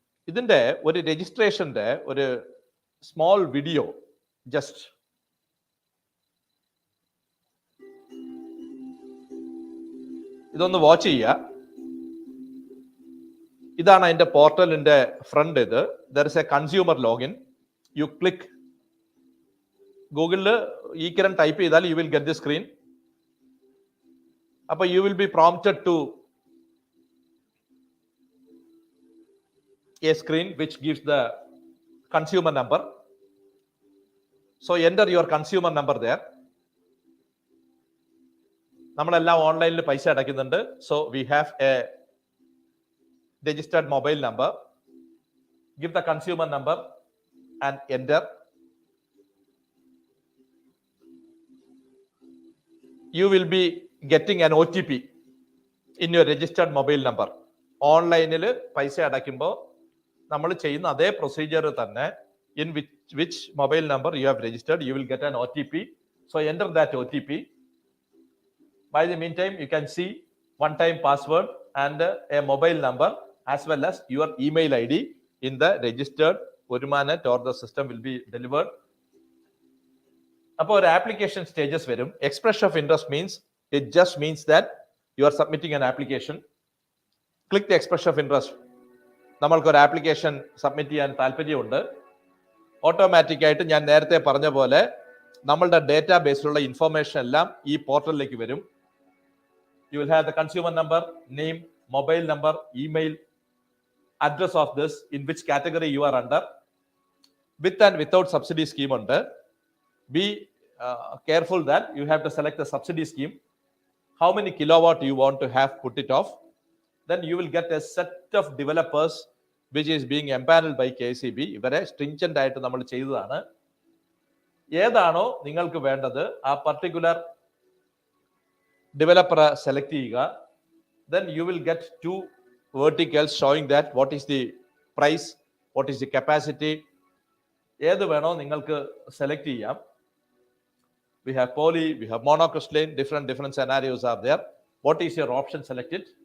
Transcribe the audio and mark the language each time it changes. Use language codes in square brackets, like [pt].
[ml] ഇതിന്റെ ഒരു രജിസ്ട്രേഷന്റെ ഒരു സ്മോൾ വീഡിയോ ജസ്റ്റ് ഇതൊന്ന് വാച്ച് ചെയ്യുക. ഇതാണ് അതിന്റെ പോർട്ടലിന്റെ ഫ്രണ്ട്. ഇത് [en] There is a consumer login. You click ഗൂഗിളിൽ eKiran [ml] ടൈപ്പ് ചെയ്താൽ [en] You will get the screen. അപ്പൊ you will be prompted to a screen which gives the consumer number. So enter your consumer number there. [ml] നമ്മളെല്ലാം ഓൺലൈനിൽ പൈസ അടയ്ക്കുന്നുണ്ട്. [en] So we have a registered mobile number. Give the consumer number and enter. You will be getting an OTP in your registered mobile number. [ml] ഓൺലൈനിൽ പൈസ അടയ്ക്കുമ്പോൾ നമ്മൾ ചെയ്യുന്ന അതേ procedure തന്നെ, [en] in which mobile number you have registered, you will get an OTP. So enter that OTP. By the meantime, you can see one-time password and a mobile number as well as your email ID in the registered Orumanet or the system will be delivered. [ml] അപ്പോൾ ഒരു application stages വരും. [en] Expression of interest means it just means that you are submitting an application. Click the expression of interest. [ml] നമ്മൾക്ക് ഒരു application submit ചെയ്യാൻ താല്പര്യമുണ്ട്. Automatic ആയിട്ട് ഞാൻ നേരത്തെ പറഞ്ഞ പോലെ നമ്മളുടെ ഡേറ്റാ ബേസിലുള്ള ഇൻഫർമേഷൻ എല്ലാം ഈ പോർട്ടലിലേക്ക് വരും. [en] You will have the consumer number, name, mobile number, email, address of this, in which category you are under, with and without subsidy scheme ഉണ്ട്. Be careful that you have to select the subsidy scheme, how many kilowatt you want to have put it off. Then you will get a set of developers which is being empaneled by KSEB. [ml] ഇവരെ stringent ആയിട്ട് നമ്മൾ ചെയ്തതാണ്. ഏതാണോ നിങ്ങൾക്ക് വേണ്ടത് ആ particular ഡെവലപ്പറെ select ചെയ്യുക. [en] Then you will get two verticals showing that what is the price, what is the capacity. [ml] ഏത് വേണോ നിങ്ങൾക്ക് സെലക്ട് ചെയ്യാം. [en] We have poly, we have monocrystalline, different scenarios are there. What is your option selected?